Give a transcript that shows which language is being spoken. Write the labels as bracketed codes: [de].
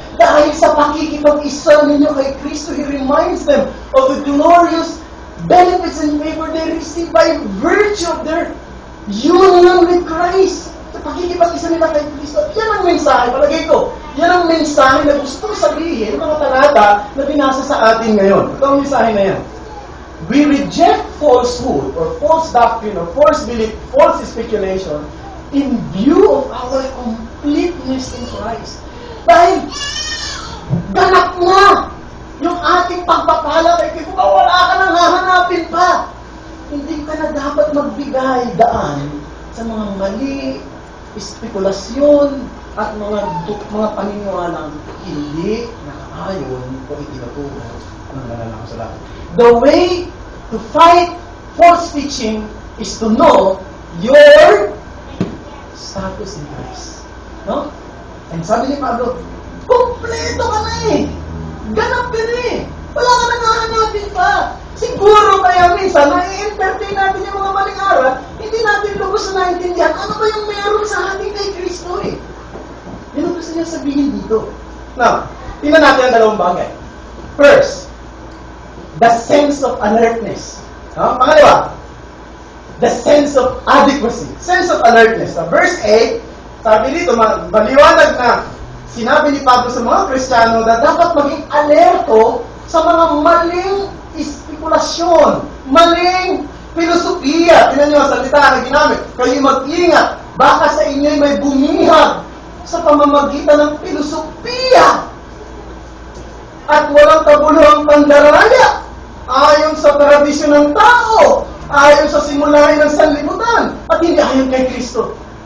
[tl] Dahil sa pakikipag-isa ninyo kay Kristo, [en] He reminds them of the glorious benefits and favor they receive by virtue of their union with Christ. [tl] Sa pakikipag-isa nila kay Kristo. Yan ang mensahe, palagay ko. Yan ang mensahe na gusto sabihin ng mga talata na binasa sa atin ngayon. Ito ang mensahe na yan. [en] We reject falsehood or false doctrine or false belief, false speculation in view of our completeness in Christ. [tl] Dahil ganap na yung ating pagpapala kay Kristo. Wala ka nang hahanapin pa. Hindi ka na dapat magbigay daan sa mga mali, spekulasyon, at mga paniniwalang hindi nakaayon o itinuturo ng banal na kasulatan. [en] The way to fight false teaching is to know your status in Christ. [tl] No? And sabi ni Pablo, kumpleto ka na eh. Ganap ka na eh. Wala ka nang hahanapin pa. Siguro kaya minsan, nai-entertain natin yung mga maling aral, hindi natin lubos na naintindihan ano ba yung meron sa ating kay Kristo eh. Yun ang gusto niya sabihin dito. Now, tingnan natin ang dalawang bagay. [en] First, the sense of alertness. Pangalawa, the sense of adequacy. Sense of alertness. [tl] Sa verse 8, sabi dito, maliwanag na sinabi ni Pablo sa mga Kristiyano na dapat maging alerto sa mga maling spekulasyon, maling filosofiya. Tingnan niyo ang salita na ginamit. Kayo mag-ingat. Baka sa inyo'y may bumihag sa pamamagitan ng filosofiya at walang kabuluhang pandaraya ayon sa tradisyon ng tao, ayon sa simulain ng sanlibutan, at hindi ayon kay Kristo.